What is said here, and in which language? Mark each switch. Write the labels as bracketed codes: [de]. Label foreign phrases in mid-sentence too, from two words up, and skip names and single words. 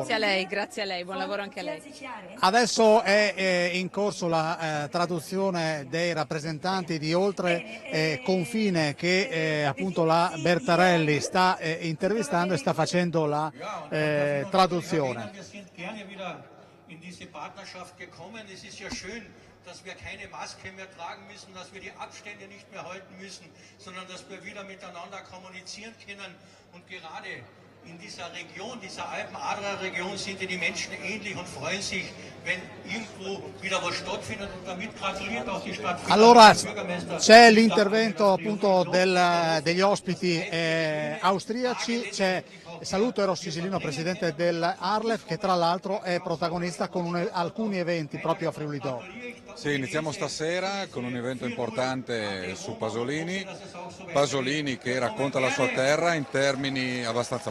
[it] Grazie a lei, buon lavoro anche a lei. Adesso è in corso la traduzione dei rappresentanti di oltre confine che appunto la Bertarelli sta intervistando e sta facendo la traduzione. [de] Dass wir keine Maske mehr tragen müssen, dass wir die Abstände nicht mehr halten müssen, sondern dass wir wieder miteinander kommunizieren können. Und gerade in dieser Region, dieser Alpen-Adria-Region, sind die Menschen ähnlich und freuen sich, wenn irgendwo wieder was stattfindet. Und damit gratuliert auch die Stadt. [it] Allora c'è l'intervento appunto degli ospiti austriaci, c'è Saluto Eros Cisilino, presidente dell'Arlef, che tra l'altro è protagonista con alcuni eventi proprio a Friuli Doc. Sì, iniziamo stasera con un evento importante su Pasolini che racconta la sua terra in termini abbastanza